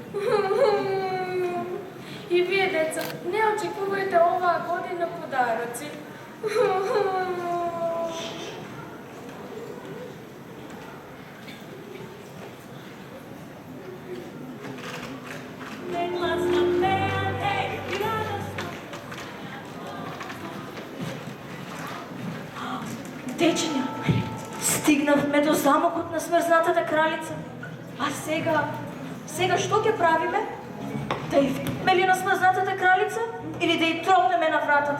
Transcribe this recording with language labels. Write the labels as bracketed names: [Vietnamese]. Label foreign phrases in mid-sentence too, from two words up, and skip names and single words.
[Macedonian] И вие, деца, не очекувајте оваа година подароци. Гласно пеат, еј, и радосно. Дечиња, стигнавме до замокот на смрзнатата кралица. А Сега што ќе правиме? Да и викаме ли на смрзнатата кралица или да и тропнеме на вратата?